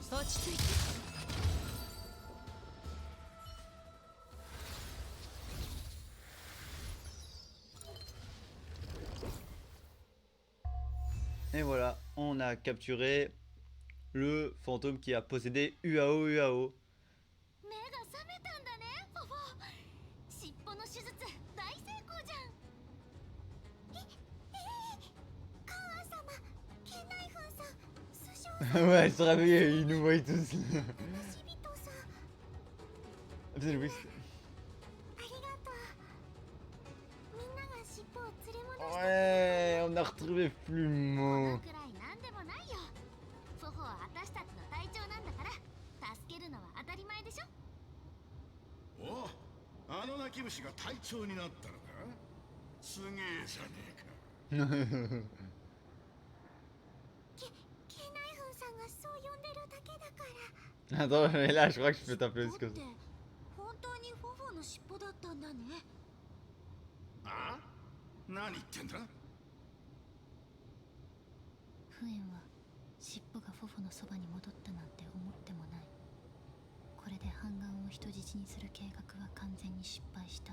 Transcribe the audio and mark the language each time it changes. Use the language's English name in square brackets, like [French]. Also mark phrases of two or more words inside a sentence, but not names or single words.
[Japanese] ち着いて。 [French] Et voilà, on a capturé le fantôme qui a possédé Uao Uao. [Japanese] 目が覚めたんだね、フォフォ。尻尾の手術大成功じゃん。カワ様、ケンナイフンさん、スショウさん、 [French] Ouais, elle se réveille et ils nous voient tous. [Japanese] シビトさん、 [French] Putain, oui. [Japanese] ありがとう。みんなが尻尾を連れ戻した。 [French] Ouais, on a retrouvé [Japanese] こ Flumo. のくらいなんでもないよ。フォフォは私たちの隊長なんだから、助けるのは当たり前でしょ。お、あの泣き虫が隊長になったのか。すげえじゃねえか。ケナイフンさんがそう呼んでるだけだから。 [French] Attends, mais là, je crois que je peux t'appeler [Japanese] 尻尾 [French] comme [Japanese] って [French] ça. [Japanese] 本当にフォフォの尻尾だったんだね。あ？何言ってんだ。フエンは尻尾がフォフォのそばに戻ったなんて思ってもない。これで半眼を人質にする計画は完全に失敗した。